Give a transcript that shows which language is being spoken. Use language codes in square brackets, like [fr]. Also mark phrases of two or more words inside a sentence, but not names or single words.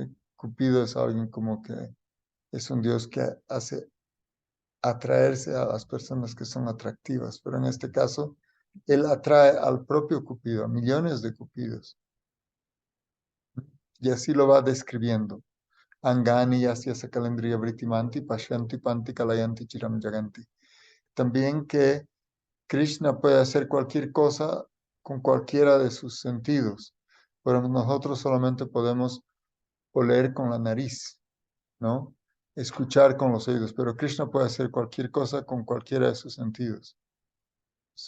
[es] Cupido es alguien como que es un dios que hace atraerse a las personas que son atractivas, pero en este caso, él atrae al propio Cupido, a millones de cupidos. Y así lo va describiendo. [sa] Angani yasya sakalendriya vritimanti pashyanti panti kalayanti chiram jaganti. [es] También que Krishna puede hacer cualquier cosa con cualquiera de sus sentidos, pero nosotros solamente podemos oler con la nariz, ¿no? Escuchar con los oídos, pero Krishna puede hacer cualquier cosa con cualquiera de sus sentidos, ¿sí?